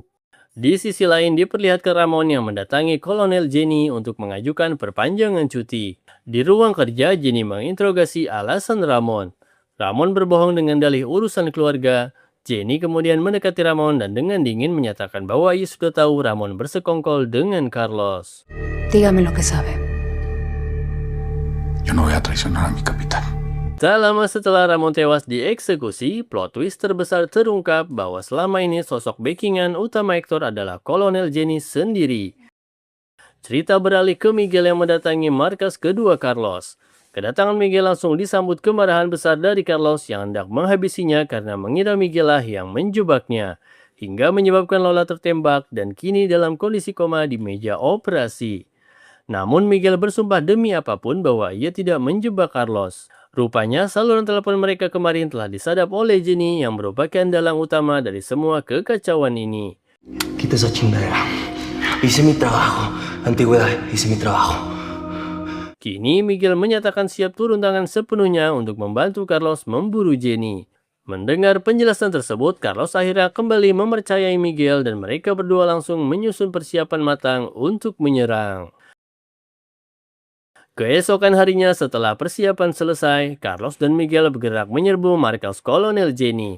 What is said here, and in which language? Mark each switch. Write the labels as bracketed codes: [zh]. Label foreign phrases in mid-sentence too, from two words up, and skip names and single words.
[id] Di sisi lain, diperlihatkan Ramon yang mendatangi Kolonel Jenny untuk mengajukan perpanjangan cuti. Di ruang kerja, Jenny menginterogasi alasan Ramon. Ramon berbohong dengan dalih urusan keluarga. Jenny kemudian mendekati Ramon dan dengan dingin menyatakan bahwa ia sudah tahu Ramon bersekongkol dengan Carlos. [es] Dígame lo que sabe. Yo no voy a traicionar a mi capitán. [id] Tak lama setelah Ramon tewas dieksekusi, [en] plot twist [id] terbesar terungkap bahwa selama ini sosok backingan utama Hector adalah Kolonel Jenny sendiri. Cerita beralih ke Miguel yang mendatangi markas kedua Carlos. Kedatangan Miguel langsung disambut kemarahan besar dari Carlos yang hendak menghabisinya karena mengira Miguel lah yang menjebaknya, hingga menyebabkan Lola tertembak dan kini dalam kondisi koma di meja operasi. Namun Miguel bersumpah demi apapun bahwa ia tidak menjebak Carlos. Rupanya saluran telepon mereka kemarin telah disadap oleh Jenny yang merupakan dalang utama dari semua kekacauan ini. [es] Quita esa chingadera. Hice mi trabajo. Antigüedad, hice mi trabajo. [id] Kini Miguel menyatakan siap turun tangan sepenuhnya untuk membantu Carlos memburu Jenny. Mendengar penjelasan tersebut, Carlos akhirnya kembali mempercayai Miguel dan mereka berdua langsung menyusun persiapan matang untuk menyerang. Keesokan harinya setelah persiapan selesai, Carlos dan Miguel bergerak menyerbu markas Kolonel Jenny.